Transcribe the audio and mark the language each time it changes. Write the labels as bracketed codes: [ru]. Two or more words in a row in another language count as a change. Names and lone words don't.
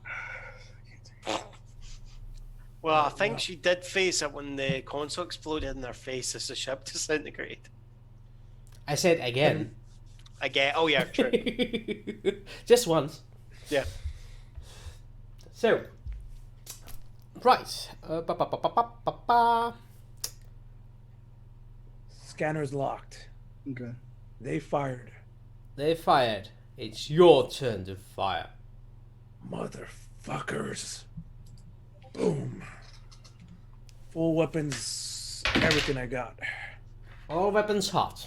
[en] Well, I think she did face it when the console exploded in her face as the ship disintegrated. I said again. Again, oh yeah, true. Just once. Yeah. So, right. Ba, ba, ba, ba, ba, ba, ba. Scanner's locked. Okay. They fired. They fired. It's your turn to fire. Motherfuckers. Boom. Full weapons, everything I got. All weapons hot.